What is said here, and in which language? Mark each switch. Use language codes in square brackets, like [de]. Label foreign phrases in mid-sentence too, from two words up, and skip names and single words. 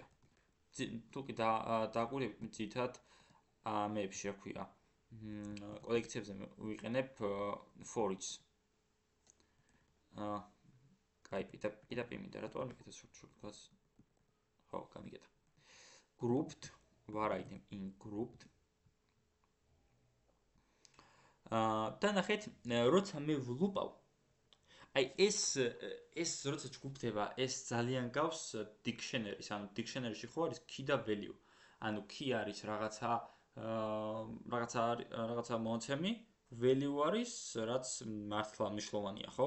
[ka] თუ კი დააკვირდებით ძირითადად მეებში რა ქვია, კოლექციებზე ვიყენებ for-ს. კაი, პირდაპირ მინდა რატო არ მიგეთა შორტკატს? ხო, გამიგეთა. [en] Grouped, var item in grouped. [ka] და ნახეთ, როცა მე ვლუპავ, აი ეს როცა ჯგუფდება, ეს ძალიან გავს dictionary-ს, ანუ dictionary-ში ხო არის key და value. ანუ key არის რაღაცა მონაცემი, value არის რაც მართლა მნიშვნელოვანია, ხო?